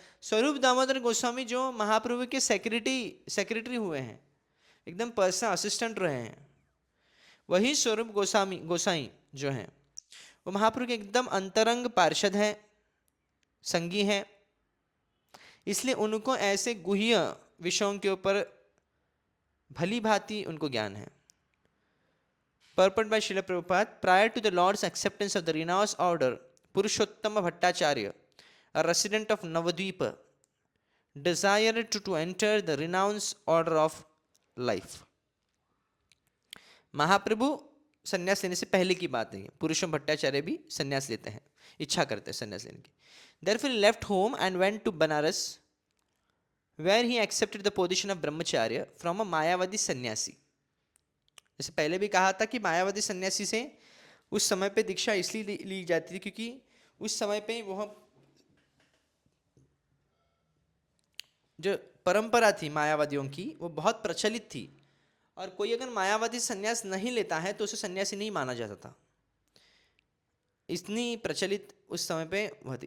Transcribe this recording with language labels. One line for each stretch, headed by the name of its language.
Hindi: स्वरूप दामोदर गोस्वामी जो महाप्रभु के सेक्रेटरी हुए हैं, एकदम पर्सनल असिस्टेंट रहे हैं, वही स्वरूप गोसाई जो हैं वो महाप्रभु के एकदम अंतरंग पार्षद हैं। संगी हैं, इसलिए उनको ऐसे गुह्य विषयों के ऊपर भली भांति उनको ज्ञान है।
English: Purport by Srila Prabhupada, prior to the Lord's acceptance of the renounced order, Purushottama Bhattacharya, a resident of Navadvipa, desired to enter the renounced order of life.
Hindi: महाप्रभु संन्यास लेने से पहले की बात है, पुरुषोत्तम भट्टाचार्य भी संन्यास लेते हैं, इच्छा करते हैं संन्यास लेने की.
English: Therefore he left home and went to Banaras, where he accepted the position of brahmacharya from a Mayavadi sannyasi.
Hindi: जैसे पहले भी कहा था कि मायावादी सन्यासी से उस समय पे दीक्षा इसलिए ली जाती थी क्योंकि उस समय पे वह जो परंपरा थी मायावादियों की वो बहुत प्रचलित थी, और कोई अगर मायावादी सन्यास नहीं लेता है तो उसे सन्यासी नहीं माना जाता था, इतनी प्रचलित उस समय पे वह थी.